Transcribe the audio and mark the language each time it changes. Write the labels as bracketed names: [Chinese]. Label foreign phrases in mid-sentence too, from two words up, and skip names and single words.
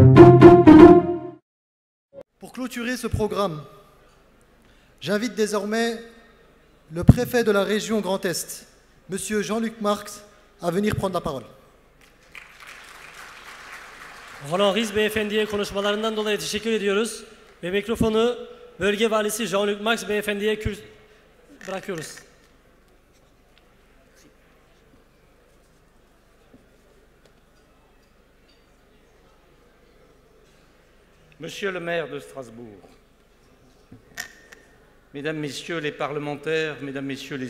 [French] Pour clôturer ce programme, j'invite désormais le préfet de la région Grand Est, M. Jean-Luc Marx, à venir prendre la parole. [Turkish] Orhan Riz Beyefendi'ye konuşmalarından dolayı teşekkür ediyoruz ve mikrofonu Bölge Valisi Jean-Luc Marx Beyefendi'ye bırakıyoruz. [French] Monsieur le maire de Strasbourg, Mesdames, Messieurs les parlementaires, Mesdames, Messieurs les